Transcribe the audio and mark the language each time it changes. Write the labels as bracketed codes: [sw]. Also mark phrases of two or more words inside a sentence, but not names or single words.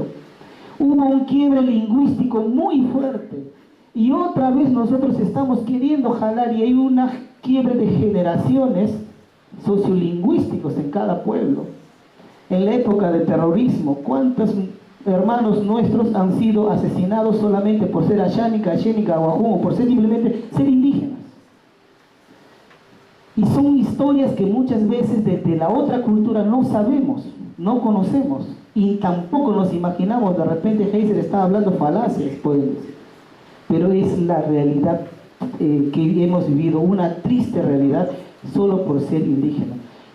[es] Hubo un quiebre lingüístico muy fuerte. Y otra vez nosotros estamos queriendo jalar y hay una quiebre de generaciones sociolingüísticos en cada pueblo. En la época del terrorismo, ¿cuántos hermanos nuestros han sido asesinados solamente por ser ashánica, ashénica, guajún, o por simplemente ser indígenas? Y son historias que muchas veces desde la otra cultura no sabemos, no conocemos, y tampoco nos imaginamos. De repente Heiser está hablando falacias, pues. Pero es la realidad que hemos vivido, una triste realidad, solo por ser indígena.